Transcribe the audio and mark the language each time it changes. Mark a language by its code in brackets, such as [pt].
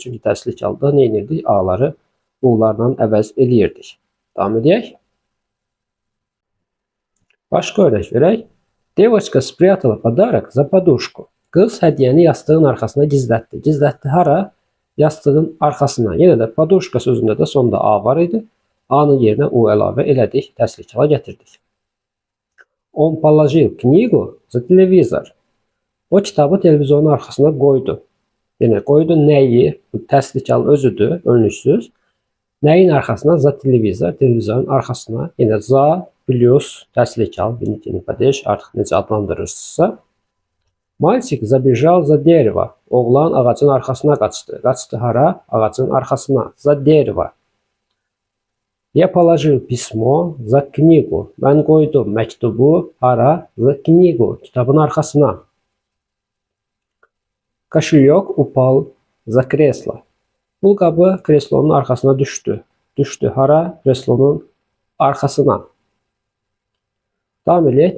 [az] Çünki təslik halda nə edirdik? A-ları U-larla əvəz eləyirdik. Davam edək. Başqa örnek verək. [ru] Девочка спрятала подарок за подушку. [az] Qız hədiyyəni yastığın arxasına gizlətdi. Gizlətdi hara? Yastığın arxasına. Yenə də подушка sözündə də sonda A var idi. A-nın yerinə U əlavə elədik. Təslik hala gətirdik. [ru] Он положил книгу за телевизор. [az] O kitabı televizyonun arxasına qoydu. Yəni qoydu nəyi? Bu təslik hal özüdür, önlüksüz. Nəyin arxasına? За televizor, televizyonun arxasına. Yəni za plus təslik hal, binitini падеж artıq necə adlandırırsınızsa. [ru] Мальчик забежал за дерево. [az] Oğlan ağacın arxasına qaçdı. Qaçdı hara? Ağacın arxasına. [ru] За дерево. Я положил письмо за книгу. [az] Mən qoydum məktubu hara? [ru] За книгу. [az] Kitabın arxasına. [ru] Кошелек упал за кресло. [az] Pul qabı kreslonun arxasına düşdü. Düşdü hara? Kreslonun arxasına. Davam edək.